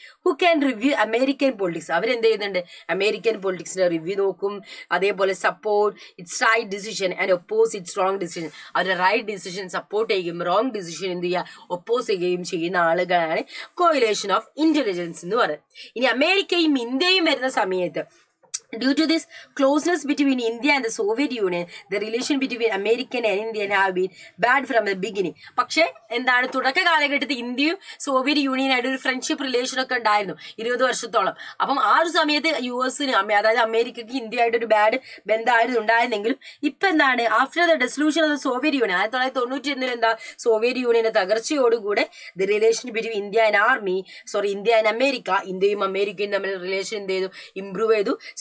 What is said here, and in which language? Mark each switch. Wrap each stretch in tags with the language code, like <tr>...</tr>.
<en>Who can review American politics.</en> <ml>അവരെന്ത് ചെയ്യുന്നുണ്ട്? American പൊളിറ്റിക്സിന്റെ review നോക്കും.</ml> <en>അതേപോലെ support its right decision and oppose its wrong decision.</en> <ml>അവരുടെ right decision support ചെയ്യുകയും wrong decision എന്ത് ചെയ്യുക, ഒപ്പോസ് ചെയ്യുകയും ചെയ്യുന്ന ആളുകളാണ് കോയിലേഷൻ ഓഫ് ഇന്റലിജൻസ് എന്ന് പറയുന്നത്. ഇനി അമേരിക്കയും ഇന്ത്യയും വരുന്ന സമയത്ത്,</ml> <en>due to this closeness between India and the Soviet Union, the relation between American and Indian have been bad from the beginning.</en> <ml>പക്ഷെ എന്താണ് തുടക്ക കാലഘട്ടത്തിൽ ഇന്ത്യയും സോവിയറ്റ് യൂണിയനായിട്ട് ഒരു ഫ്രണ്ട്ഷിപ്പ് റിലേഷൻ ഒക്കെ ഉണ്ടായിരുന്നു 20 വർഷത്തോളം. അപ്പം ആ ഒരു സമയത്ത് US-ന്, അതായത് അമേരിക്കക്ക് ഇന്ത്യയായിട്ട് ഒരു ബാഡ് ബന്ധമായിരുന്നു ഉണ്ടായിരുന്നെങ്കിലും ഇപ്പൊ എന്താണ്</ml> <en>after the dissolution of the Soviet Union 1991</en> <ml>എന്താ സോവിയറ്റ് യൂണിയന്റെ തകർച്ചയോടുകൂടെ</ml> <en>the relation between India and America,</en> <ml>ഇന്ത്യയും അമേരിക്കയും തമ്മിൽ റിലേഷൻ എന്ത് ചെയ്തു, ഇംപ്രൂവ് ചെയ്തു.</ml>